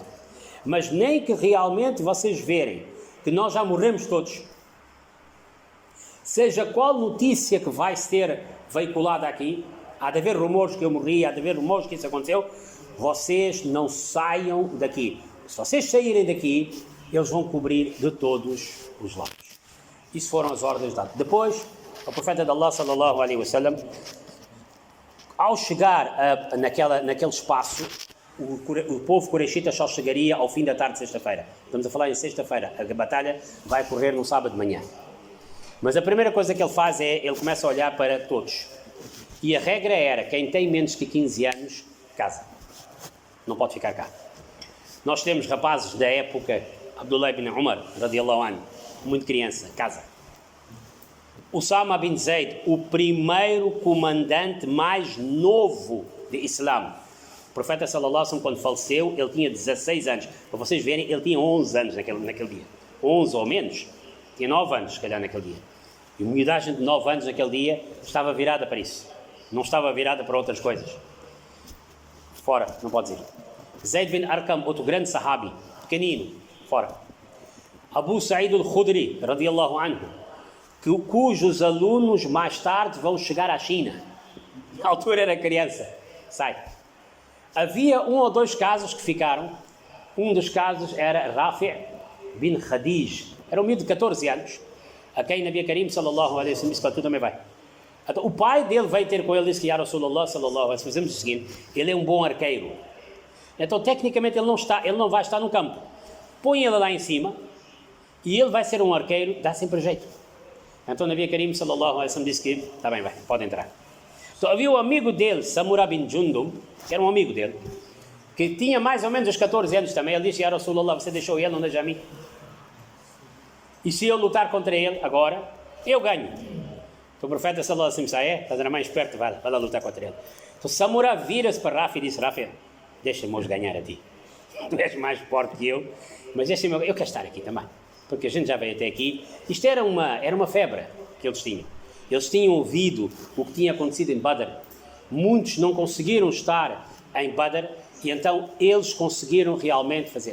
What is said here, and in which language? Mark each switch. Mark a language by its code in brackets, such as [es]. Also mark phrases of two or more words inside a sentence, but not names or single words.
[pt] Mas nem que realmente vocês verem que nós já morremos todos, seja qual notícia que vai ser veiculada aqui, há de haver rumores que eu morri, há de haver rumores que isso aconteceu, vocês não saiam daqui. Se vocês saírem daqui, eles vão cobrir de todos os lados. Isso foram as ordens dadas. Depois, o profeta de Allah, [ar] صلى الله عليه وسلم, [pt] ao chegar naquele espaço, o povo Qurayshita só chegaria ao fim da tarde de sexta-feira. Estamos a falar em sexta-feira. A batalha vai correr no sábado de manhã. Mas a primeira coisa que ele faz é, ele começa a olhar para todos. E a regra era, quem tem menos que 15 anos, casa. Não pode ficar cá. Nós temos rapazes da época, Abdullah ibn Umar, [ar] رضي الله عنه, [pt] muito criança, casa. Usama bin Zayd, o primeiro comandante mais novo de Islã. O profeta [ar] صلى الله عليه وسلم, [pt] quando faleceu, ele tinha 16 anos. Para vocês verem, ele tinha 11 anos naquele dia. 11 ou menos. Tinha 9 anos, se calhar, naquele dia. E uma miudagem de 9 anos naquele dia estava virada para isso. Não estava virada para outras coisas. Fora, não pode dizer. Zayd bin Arqam, outro grande sahabi, pequenino, fora. Abu Sa'id al-Khudri, [ar] رضي الله عنه, [pt] cujos alunos mais tarde vão chegar à China. Na altura era criança. Sai. Havia 1 ou 2 casos que ficaram. Um dos casos era Rafi' bin Khadij. Era um miúdo de 14 anos, a quem [ar] نبي كريم صلى الله عليه وسلم [pt] disse que tu também vai. Então, o pai dele veio ter com ele e disse que, [ar] يا رسول الله صلى الله عليه وسلم, [pt] fazemos o seguinte, ele é um bom arqueiro. Então, tecnicamente, ele não vai estar no campo. Põe ele lá em cima e ele vai ser um arqueiro, dá sempre jeito. Então, [ar] نبي كريم صلى الله عليه وسلم [pt] disse que, está bem, vai, pode entrar. Então, havia um amigo dele, Samura bin Jundum, que era um amigo dele, que tinha mais ou menos os 14 anos também. Ele disse, [ar] يا رسول الله, [pt] você deixou ele, não deixa a mim. E se eu lutar contra ele agora, eu ganho. Então o profeta [ar] صلى الله عليه وسلم [pt] estás a mais esperto, vai lá lutar contra ele. Então Samura vira-se para Rafi e disse, Rafi, deixa-me hoje ganhar a ti. Tu és mais forte que eu, mas deixa-me, eu quero estar aqui também. Porque a gente já veio até aqui. Isto era uma febre que eles tinham. Eles tinham ouvido o que tinha acontecido em Badr. Muitos não conseguiram estar em Badr e então eles conseguiram realmente fazer.